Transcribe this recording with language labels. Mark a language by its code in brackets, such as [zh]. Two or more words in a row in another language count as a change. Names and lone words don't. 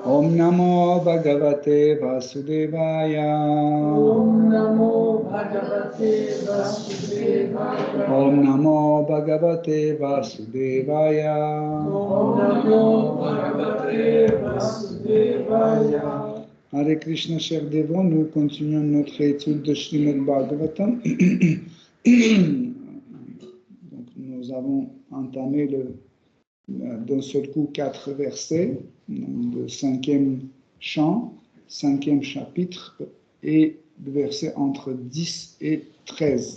[sa] ॐ नमो भगवते वासुदेवाय. ॐ नमो भगवते वासुदेवाय. ॐ नमो भगवते वासुदेवाय. ॐ नमो भगवते वासुदेवाय. [fr] Hare Krishna, chers dévots, nous continuons notre étude de Srimad Bhagavatam. Donc, nous avons entamé d'un seul coup 4 versets, le 5e chant, 5e chapitre, et le verset entre 10 et 13.